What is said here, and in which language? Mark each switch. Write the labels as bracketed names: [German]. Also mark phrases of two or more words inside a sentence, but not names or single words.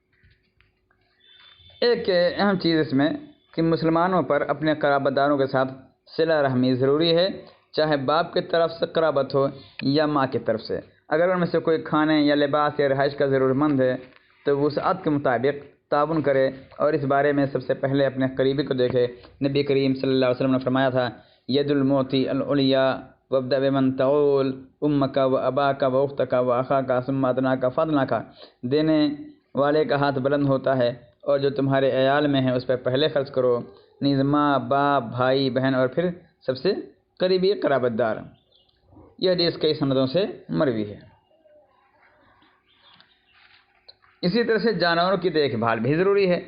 [Urdu] ایک اہم چیز اس میں کہ مسلمانوں پر اپنے قرابت داروں کے ساتھ صلہ رحمی ضروری ہے، چاہے باپ کی طرف سے قرابت ہو یا ماں کی طرف سے۔ اگر ان میں سے کوئی کھانے یا لباس یا رہائش کا ضرورت مند ہے تو وسعت کے مطابق تعاون کرے اور اس بارے میں سب سے پہلے اپنے قریبی کو دیکھے۔ نبی کریم [Arabic] صلی اللہ علیہ وسلم [Urdu] نے فرمایا تھا، [Arabic] ید الموتی العلیاء وابدأ بمن تعول امک و اباک و اختک و اخاک ثم ادناک فاضناک، [Urdu] دینے والے کا ہاتھ بلند ہوتا ہے اور جو تمہارے عیال میں ہے اس پہ پہلے خرچ کرو، نیز ماں باپ بھائی بہن اور پھر سب سے قریبی قرابت دار۔ یہ حدیث کئی سندوں سے مروی ہے۔ اسی طرح سے جانوروں کی دیکھ بھال بھی ضروری ہے۔